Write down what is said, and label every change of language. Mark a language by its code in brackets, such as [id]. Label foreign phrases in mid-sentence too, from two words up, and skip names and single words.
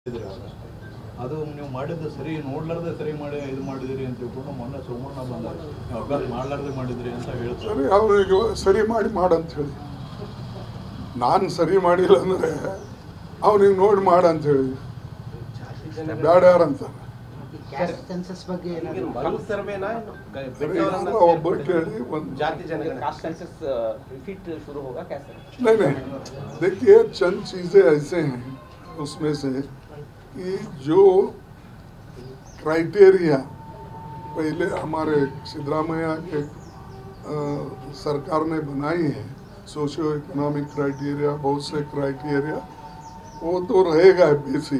[kn] ಅದು ನೀವು ಮಾಡಿದ್ದು ಸರಿ ನೋಡ್ಲಾರ್ದೆ ಸರಿ ಮಾಡಿ ಇದು ಮಾಡಿದಿರಿ ಅಂತ ಹೇಳ್ಕೊಂಡು ಮೊನ್ನೆ ಸೋಮಣ್ಣ ಬಂದಾಗ ನೀವು ಅಭ್ಯಾಸ ಮಾಡ್ಲಾರ್ದೆ ಮಾಡಿದ್ರಿ ಅಂತ ಹೇಳ್ತಾರೆ. ಸರಿ ಅವ್ರಿಗೆ ಸರಿ ಮಾಡಂತ ಹೇಳಿ, ನಾನು ಸರಿ ಮಾಡಿಲ್ಲ ಅಂದರೆ ಅವನಿಗೆ ನೋಡಿ ಮಾಡಂತ ಹೇಳಿ ಬ್ಯಾಡ ಯಾರಂತ ಒಬ್ಬರು ಕೇಳಿ ಒಂದು [hi] नहीं देखिए चंद चीज़ें ऐसे हैं उसमें से कि जो क्राइटेरिया पहले हमारे सिद्धरामैया के सरकार ने बनाई है, [en] socio economic criteria, [hi] बहुत से क्राइटेरिया, वो तो रहेगा बेसिक।